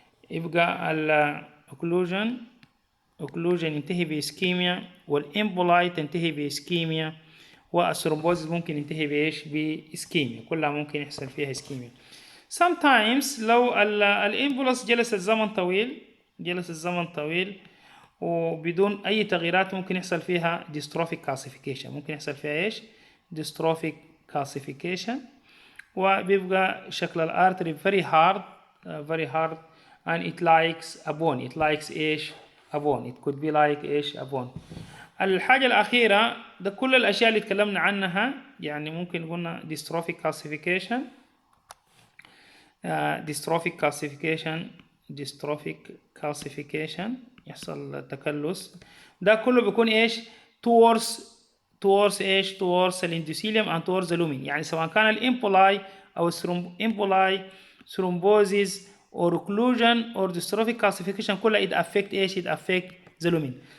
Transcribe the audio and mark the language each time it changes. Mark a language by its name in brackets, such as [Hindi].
[Arabic] يبقى الاوكلوجن ينتهي باسكيميا، والامبولاي تنتهي باسكيميا، والثرومبوزيس ممكن ينتهي بايش؟ باسكيميا. كلها ممكن يحصل فيها اسكيميا. [English] sometimes [Arabic] لو الامبولس جلس الزمن طويل وبدون اي تغييرات ممكن يحصل فيها dystrophic calcification. ممكن يحصل فيها ايش؟ dystrophic calcification، وبيبقى شكل الارتري [English] very hard and it likes a bone. it likes ايش؟ a bone. it could be like ايش؟ a bone. [Arabic] الحاجة الأخيرة ده كل الأشياء اللي اتكلمنا عنها، يعني ممكن قلنا dystrophic calcification يحصل تكلس. ده كله بيكون ايش؟ towards ايش؟ towards الاندوثيليوم [English] and towards the lumen. [Arabic] يعني سواء كان الامبولاي او الامبولاي ثرومبوزيس [English] or occlusion or dystrophic calcification [Arabic] كلها [English] it affect ايش؟ it affect the lumen.